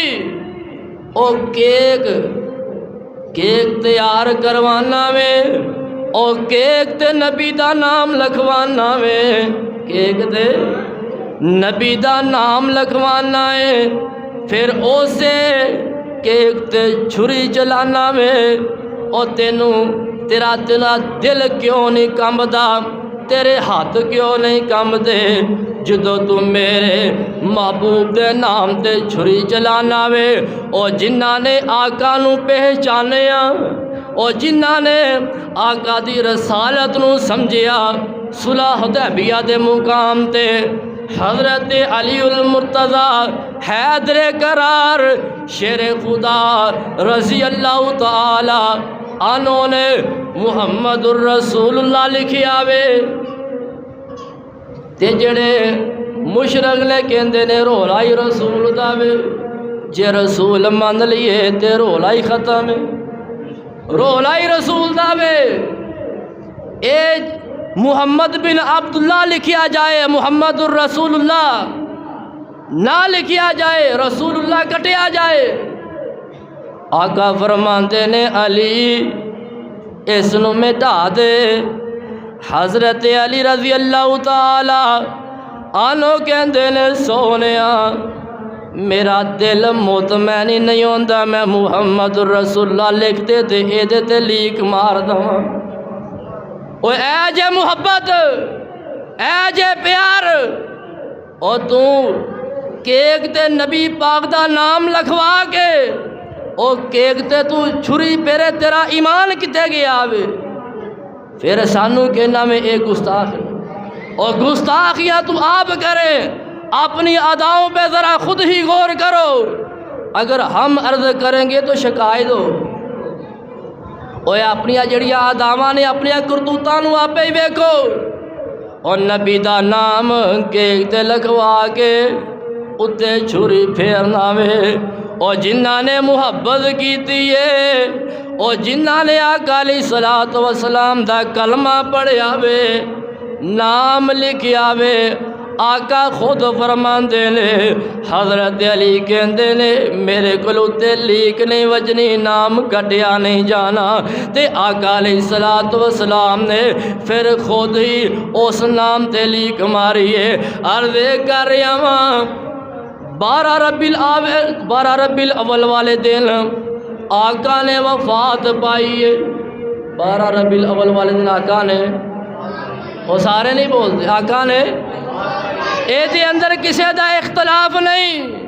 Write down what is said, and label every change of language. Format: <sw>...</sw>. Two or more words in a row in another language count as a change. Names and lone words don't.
<pa>او کیک کیک تیار کروانا وے او کیک تے نبی دا نام لکھوانا وے کیک تے نبی دا نام لکھوانا ہے. پھر اسے کیک تے چھری چلانا وے اور تینو تیرا دل کیوں نہیں کمبدا تیرے ہاتھ کیوں نہیں کم دے جدو تو میرے محبوب دے نام تے چھری چلانا وے او جنہاں نے آقا نو پہچانیا او جنہاں نے آقا دی رسالت نو سمجھیا صلح حدیبیہ دے مقام تے حضرت علی المرتضی حیدر قرار شیر خدا</pa> <ar>رضی اللہ تعالی عنہ</ar> <pa>نے محمد الرسول اللہ لکھیا وے تے جڑے مشرک نے کہندے نے رولا ہی رسول دا وے جے رسول من لیے تے رولا ہی ختم ہے رولا ہی رسول دا وے اے محمد بن عبداللہ لکھیا جائے محمد الرسول اللہ نہ لکھیا جائے رسول اللہ کٹیا جائے آقا فرماندے نے علی اس نو مٹا دے حضرت علی</pa> <ar>رضی اللہ تعالی عنہ</ar> <pa>کہندے نے سونیا میرا دل مطمئن نہیں ہوندا میں محمد الرسول اللہ لکھتے تے اے دے تے لیک مار دواں او اے جے محبت اے جے پیار او تو کیک تے نبی پاک دا نام لکھوا کے او کیک تے تو چھری پیرے تیرا ایمان کتے گیا وے پھر سانو کہنا</pa> <ur>میں ایک گستاخ اور گستاخیاں تو آپ کریں اپنی اداؤں پہ ذرا خود ہی غور کرو اگر ہم عرض کریں گے تو شکایت ہو</ur> <pa>اوے اپنی جڑیاں اداواں نے اپنی کرتوتاں نو آپے ہی ویکھو اور نبی دا نام کیک تے لکھوا کے اتے چھری پھیرنا وے اور جنہاں نے محبت کیتی ہے اور جنہاں نے آقا</pa> <ar>علیہ الصلوۃ والسلام</ar> <pa>دا کلمہ پڑھیا وے نام لکھیا وے آقا خود فرماندے نے حضرت علی کہندے نے میرے کولوں تے لیک نہیں وجنی نام کٹیا نہیں جانا تے آقا</pa> <ar>علیہ الصلوۃ والسلام</ar> <pa>نے پھر خود ہی اس نام تے لیک ماری ہے عرض کر رہا ہاں 12 ربیع الاول والے دن آقا نے وفات پائی ہے 12 ربیع الاول والے دن آقا نے وہ سارے نہیں بولتے آقا نے اے دے اندر کسے دا اختلاف نہیں</pa>